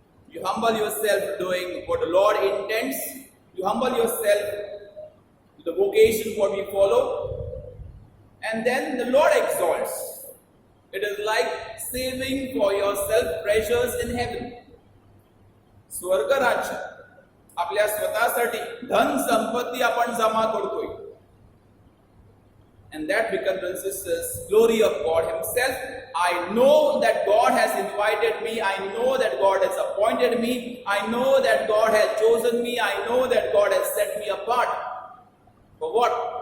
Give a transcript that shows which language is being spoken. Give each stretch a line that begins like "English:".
English: You humble yourself doing what the Lord intends. You humble yourself to the vocation what we follow. And then the Lord exalts. It is like saving for yourself treasures in heaven.
Marathi: स्वर्ग राज्य आपल्या स्वतःसाठी धन संपत्ती आपण जमा करतोय.
English: And that becomes, brothers and sisters, glory of God Himself. I know that God has invited me. I know that God has appointed me. I know that God has chosen me. I know that God has set me apart. For what?